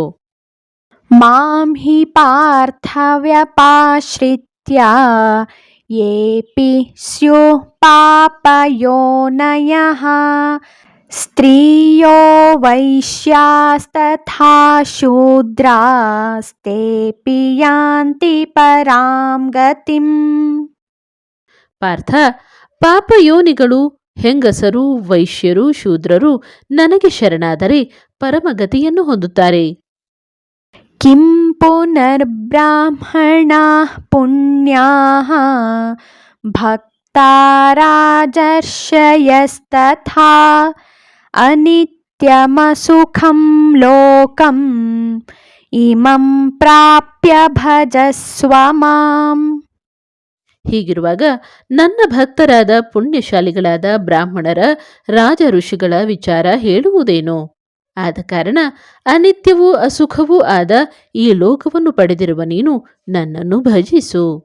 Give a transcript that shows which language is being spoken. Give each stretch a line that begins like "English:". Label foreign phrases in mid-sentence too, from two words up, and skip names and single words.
Sanskrit: ಮಾಂ ಹಿ ಪಾರ್ಥ ವ್ಯಪಾಶ್ರಿತ್ಯ ಯೇಪಿ ಸ್ಯುಃ ಪಾಪಯೋನಯಃ ಸ್ತ್ರೀಯೋ ವೈಶ್ಯಾಸ್ತಥಾ ಶೂದ್ರಾಸ್ತೇಪಿ ಯಾಂತಿ ಪರಾಂ ಗತಿಂ.
Kannada: ಪಾರ್ಥ, ಪಾಪಯೋನಿಗಳು, ಹೆಂಗಸರು, ವೈಶ್ಯರು, ಶೂದ್ರರು ನನಗೆ ಶರಣಾದರೆ ಪರಮಗತಿಯನ್ನು ಹೊಂದುತ್ತಾರೆ.
Sanskrit: ಕಿಂ ಪುನರ್ಬ್ರಾಹ್ಮಣಾಃ ಪುಣ್ಯಾಃ ಭಕ್ತಾ ರಾಜರ್ಷಯಸ್ತಥಾ ಅನಿತ್ಯಮಸುಖಂ ಲೋಕಂ ಇಮಂ ಪ್ರಾಪ್ಯ ಭಜಸ್ವ ಮಾಂ.
Kannada: ಹೀಗಿರುವಾಗ ನನ್ನ ಭಕ್ತರಾದ ಪುಣ್ಯಶಾಲಿಗಳಾದ ಬ್ರಾಹ್ಮಣರ, ರಾಜ ಋಷಿಗಳ ವಿಚಾರ ಹೇಳುವುದೇನು? ಆದ ಕಾರಣ ಅನಿತ್ಯವೂ ಅಸುಖವೂ ಆದ ಈ ಲೋಕವನ್ನು ಪಡೆದಿರುವ ನೀನು ನನ್ನನ್ನು ಭಜಿಸು.